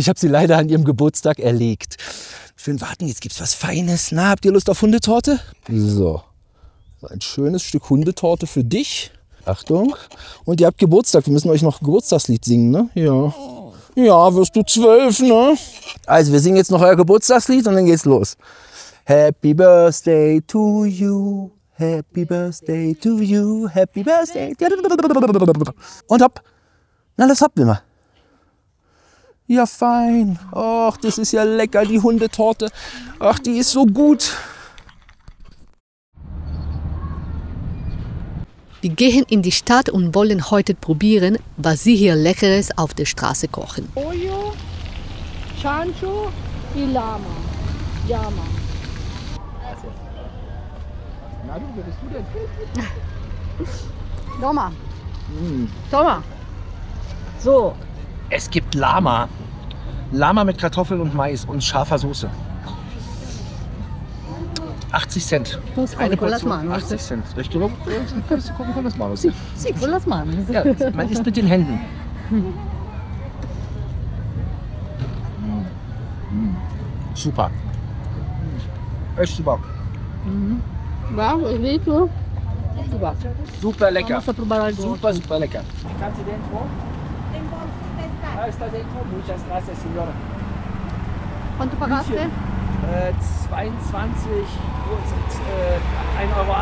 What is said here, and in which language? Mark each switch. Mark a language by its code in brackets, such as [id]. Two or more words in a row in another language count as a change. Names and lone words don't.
[de] Ich habe sie leider an ihrem Geburtstag erlegt. Schön warten, jetzt gibt's was Feines. Na, habt ihr Lust auf Hundetorte? So, ein schönes Stück Hundetorte für dich. Achtung. Und ihr habt Geburtstag. Wir müssen euch noch ein Geburtstagslied singen, ne? Ja. Ja, wirst du 12, ne? Also, wir singen jetzt noch euer Geburtstagslied und dann geht's los. [en] Happy Birthday to you. Happy Birthday to you. Happy Birthday. [de] Und hopp. Na, los hopp, Wilma. Ja, fein. Ach, das ist ja lecker, die Hundetorte. Ach, die ist so gut. Wir gehen in die Stadt und wollen heute probieren, was sie hier Leckeres auf der Straße kochen. [es] Pollo, chancho y llama. [de] Na, wer bist du denn? [es] Toma. Toma. [de] So. Es gibt Lama. Lama mit Kartoffeln und Mais und scharfer Soße. 80 Cent. Eine [es] con las [de] Portion, [es] manos. [de] 80 Cent. Richtig? Kannst du gucken [es] con las manos. Sí, con las manos. [de] Ja, man isst mit den Händen. Super. Echt super. [es] Va, es rico. [de] Super lecker. [es] Vamos a probar algo. [de] Super lecker. Kannst du dentro? [es] Ah, está dentro. Muchas gracias, señora. ¿Cuánto pagaste? [de] 22 und 1,80 Euro.